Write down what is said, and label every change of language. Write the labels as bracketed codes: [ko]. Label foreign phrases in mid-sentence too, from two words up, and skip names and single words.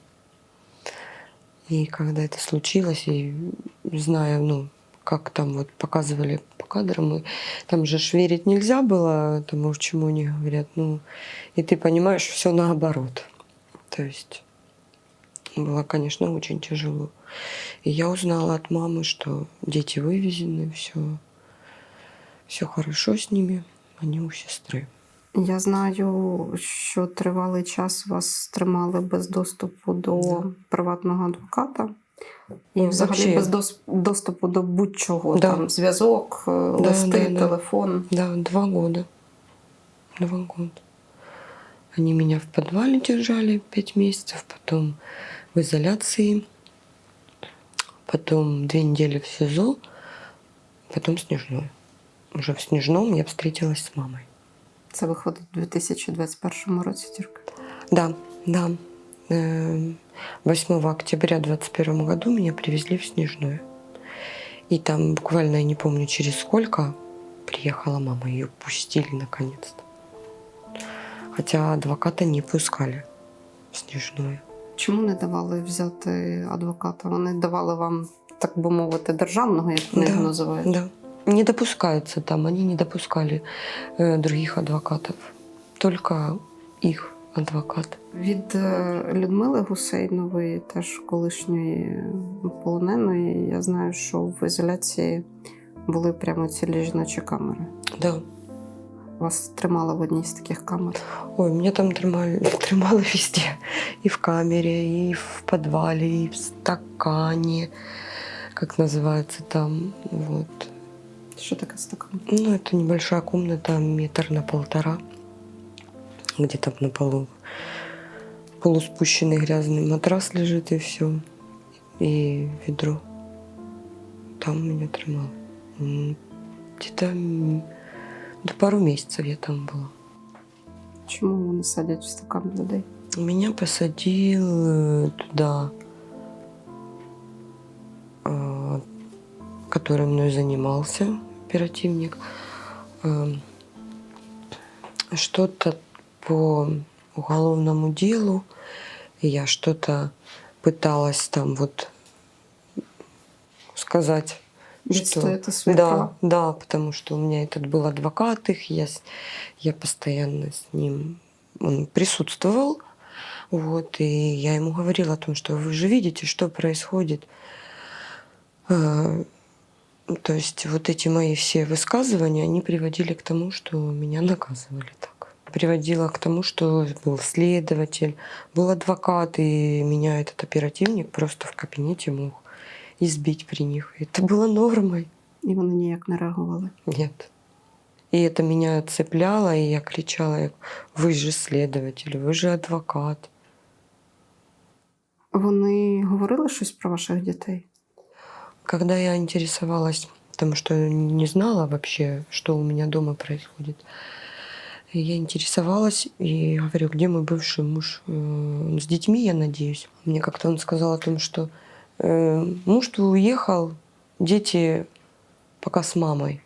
[ru] И когда это случилось, и зная, ну, как там вот показывали по кадрам, и там же ж верить нельзя было тому, чему они говорят. Ну, и ты понимаешь, все наоборот. То есть было, конечно, очень тяжело. И я узнала от мамы, что дети вывезены, все хорошо с ними, они у сестры. [uk] Я знаю, що тривалий час вас тримали без доступу до приватного адвоката. І Ну, взагалі [ru] вообще. [uk] без доступу до будь-чого. [ru] Да. [uk] Там зв'язок, листи, [ru] да. [uk] телефон. [ru] Да, 2 года. 2 года. Они меня в подвале держали 5 месяцев, потом в изоляции, потом 2 недели в СИЗО, потом Снежной. Уже в Снежном я встретилась с мамой. [uk] Це виходить у 2021 році тільки. [ru] Да. 8 октября 2021 году меня привезли в Снежное. И там буквально, я не помню, через сколько приехала мама, ее пустили наконец-то. Хотя адвоката не пускали в Снежное. [uk] Чому не давали взяти адвоката? Вони давали вам, так би мовити, державного, як вони його називають? [ru] Да. Не допускается там, они не допускали других адвокатов. Только их адвокат. [uk] Від Людмили Гусейнової, теж колишньої полоненої, я знаю, що в ізоляції були прямо цілі жіночі камери. [ru] Да. [uk] Вас тримали в одній з таких камер? [ru] Ой, меня там тримали везде. И в камере, и в подвале, и в стакане. Как называется там, вот. [uk] Що таке стакан? [ru] Ну, это небольшая комната, 1,5 метра. Где-то на полу полуспущенный грязный матрас лежит, и все. И ведро. Там меня тримали. Где-то пару месяцев я там была. [uk] Чому вони садять в стакан людей? [ru] Меня посадил туда, который мной занимался, оперативник. Что-то по уголовному делу. Я что-то пыталась там вот сказать, что... [uk] Відстояти свої права? [ru] Да, потому что у меня этот был адвокат их, я постоянно с ним, он присутствовал, вот, и я ему говорила о том, что вы же видите, что происходит. То есть вот эти мои все высказывания, они приводили к тому, что меня наказывали так. Приводило к тому, что был следователь, был адвокат, и меня этот оперативник просто в кабинете мог избить при них. Это было нормой. [uk] І вони ніяк не реагували? [ru] Нет. И это меня цепляло, и я кричала: вы же следователь, вы же адвокат. [uk] Вони говорили щось про ваших дітей? [ru] Когда я интересовалась, потому что не знала вообще, что у меня дома происходит, я интересовалась и говорю: где мой бывший муж? С детьми, я надеюсь. Мне как-то он сказал о том, что муж твой уехал, дети пока с мамой.